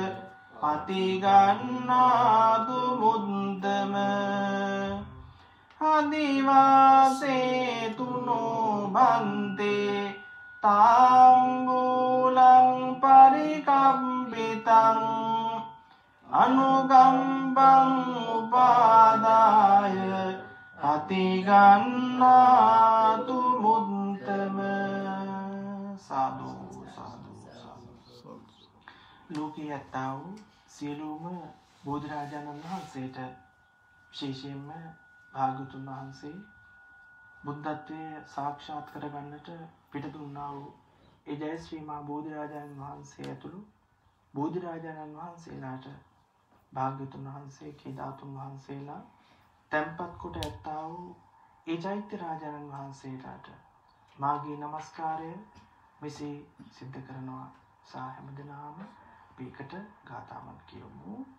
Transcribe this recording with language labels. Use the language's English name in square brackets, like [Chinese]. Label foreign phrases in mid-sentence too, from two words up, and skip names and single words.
[Pali] පටිගන්නාතු මුද්දම අදිවාසේතු නොබන්තේ තාම්බූලං පරිකම්පිතං අනුකම්පං උපාදාය පටිගන්නාතු මුද්දම සාදු සාදු සාදු [Sinhala] ලෝකයේ ඇත්තා වූ සියලුම බුදුරජාණන් වහන්සේට විශේෂයෙන්ම භාග්‍යවතුන් වහන්සේ බුද්ධත්වයේ සාක්ෂාත් කරගන්නට පිටදුන්නා වූ ඒ ජයශ්‍රී මහා බෝධිරාජාණන් වහන්සේ ඇතුළු බෝධිරාජාණන් වහන්සේලාට භාග්‍යවතුන් වහන්සේගේ ධාතුන් වහන්සේලා තැන්පත් කොට ඇත්තා වූ ඒ චෛත්‍ය රාජාණන් වහන්සේලාට මාගේ නමස්කාරය මෙසේ සිද්ධ කරනවා සා හැමදෙනාම පිකට ගාථාවන් කියමු